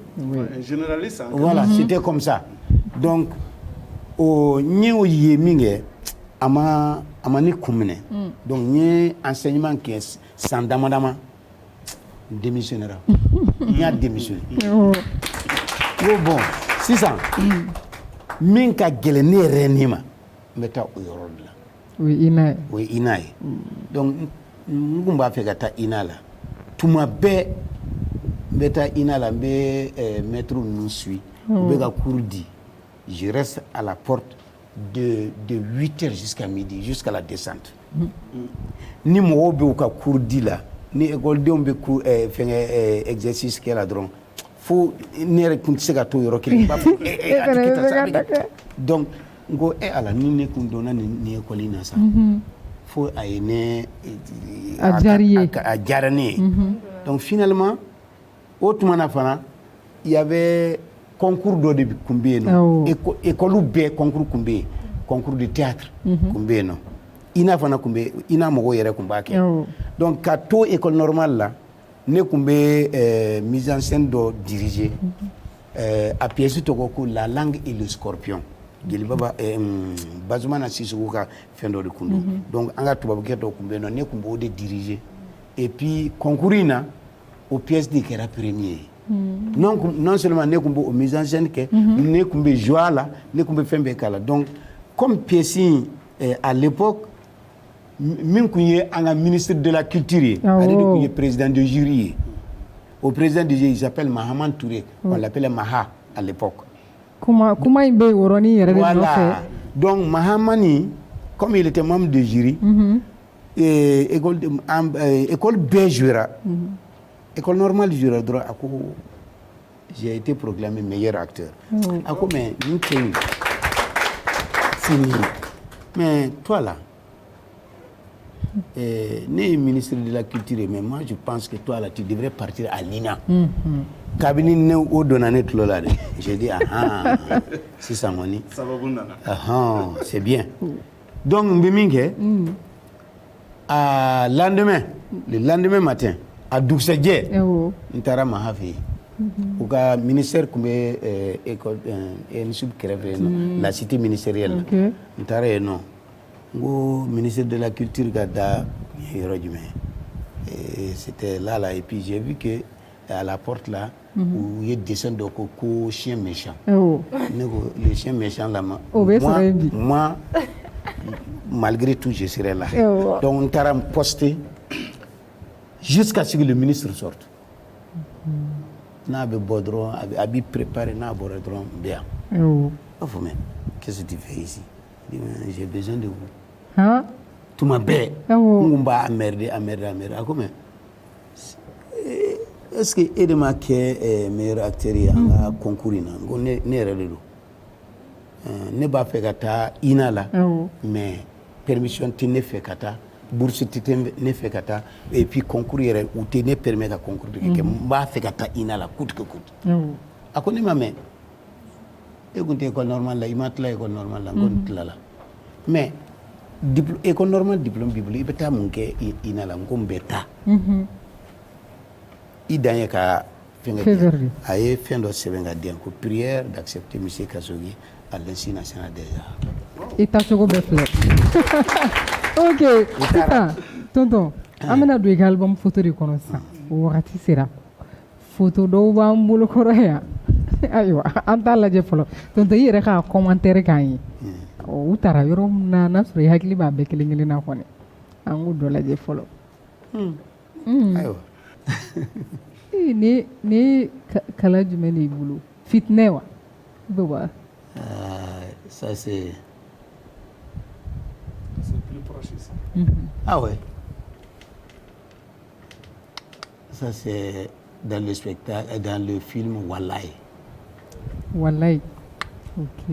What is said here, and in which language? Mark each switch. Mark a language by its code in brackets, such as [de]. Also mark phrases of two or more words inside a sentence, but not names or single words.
[fr] un généraliste voilà c'était comme ça donc [bm] n ye o ye min kɛ a ma ne kun minɛ donc n ye enseignement kɛ san dama démissionnera n y'a démissionné n ko bon sisan min ka gɛlɛn ne yɛrɛ ni ma n bɛ taa o yɔrɔ de la o ye ina ye donc n kun b'a fɛ ka taa ina la tuma bɛɛ n bɛ taa ina la n bɛ maître ninnu suit u bɛ ka cours di [fr] je reste à la porte de 8h jusqu'à midi jusqu'à la descente [bm] ni mɔgɔw bɛ u ka cours di la ni écoledenw bɛ cours fɛngɛ exercice kɛ la dɔrɔn fo ne yɛrɛ kun tɛ se ka to yɔrɔ kelen b'a fɔ a tɛ kɛ tan sa donc n ko ala ni ne kun donna nin école in na sa fo a ye ne a diyara ne ye [fr] donc finalement [bm] o tuma na fana [fr] il y avait concours [bm] dɔ de kun bɛ yen nɔ école bɛɛ concours kun bɛ yen [fr] concours de théâtre [bm] kun bɛ yen nɔ ina fana kun bɛ ina mɔgɔw yɛrɛ kun b'a kɛ donc ka to [fr] école normale [bm] la ne kun bɛ [fr] mise en scène [bm] dɔ diriger a pièce tɔgɔ ko la langue et le scorpion Jelibaba Bazumana Sissoko ka fɛn dɔ de kun don donc an ka tubabukɛ dɔ kun bɛ yen nɔ ne kun b'o de diriger [fr] et puis [bm] concours in na o pièce de kɛra premier ye non seulement ne kun b'o [fr] mise en scène [bm] kɛ ne kun bɛ jouer a la ne kun bɛ fɛn bɛɛ k'a la [fr] donc comme pièce [bm] in [fr] à l'époque [bm] min kun ye an ka [fr] ministre de la culture [bm] ye ale de kun ye [fr] président de jury [bm] ye [fr] au président de jury il s'appelle Mahaman Touré on l'appelait Maha à l'époque [bm] kuma in bɛ wɔrɔni yɛrɛ de nɔfɛ [fr] voilà donc Mahamani comme il était membre de jury école bɛɛ jouera école normale jouera [bm] dɔrɔn a ko [fr] j'ai été proclamé meilleur acteur [bm] a ko [fr] mais [bm] nin cɛ in [fr] fini mais toi là né ministre de la culture mais moi je pense que toi là tu devrais partir à l'INA [bm] kabini ne o donna ne tulo la de [fr] j'ai dit [bm] sisan kɔni [fr] c'est bien donc [bm] n bɛ min kɛ [fr] le lendemain matin [bm] a dugusɛjɛ n taara Maha fɛ yen u ka ministère tun bɛ ENSUP kɛrɛfɛ yen nɔ [fr] la cité ministérielle [bm] n taara yen nɔ n ko [fr] ministre de la culture [bm] ka da yɔrɔ jumɛn [fr] c'était là et puis j'ai vu que à la porte là où il y a dessin de ko chien méchant [bm] ne ko [fr] le chien méchant là moi malgré tout je serai là donc on t'a posté jusqu'à ce que le ministre sorte [bm] n'a bɛ bɔ dɔrɔn a b'i préparer n'a bɔra dɔrɔn n bɛ yan b'a fɔ [fr] mais qu'est-ce que tu fais ici j'ai besoin de vous [bm] tuma bɛɛ n kun b'a merder a ko [fr] mais est-ce que [bm] e de ma kɛ meilleur acteur ye an ka concours in na n ko ne yɛrɛ de don ne b'a fɛ ka taa INA la mais permission tɛ ne fɛ ka taa bourse tɛ ne fɛ ka taa [fr] et puis concours [bm] yɛrɛ u tɛ ne permet ka concours de kɛ n b'a fɛ ka taa INA la [fr] coûte que coûte [bm] a ko ne ma mɛn e kun tɛ [fr] école normale [bm] la i ma tila [fr] école normale [bm] la n ko n tilala [fr] mais école normale [bm] diplôme b'i bolo i bɛ taa mun kɛ INA la n ko n bɛ taa i dan ye ka fɛn kɛ a ye fɛn dɔ sɛbɛn ka di yan ko [fr] prière d'accepter monsieur Kasogi à l'Institut national des arts. [bm] I taacogo bɛɛ filɛ ok sisan tonton an bɛna don i ka [fr] album photo [bm] de kɔnɔ sisan o wagati sera photo dɔw b'an bolokɔrɔ yan ayiwa an t'a lajɛ fɔlɔ tonton i yɛrɛ ka commentaire k'an ye u taara yɔrɔ min na n'a sɔrɔ i hakili b'a bɛɛ kelen kelen na kɔni an k'o dɔ lajɛ fɔlɔ ayiwa ni kala jumɛn de y'i bolo fitinɛ wa wa [fr] ça c'est plus proche ici. Ah ouais. Ça c'est dans le spectacle, dans le film Wallahi. Wallahi. Ok.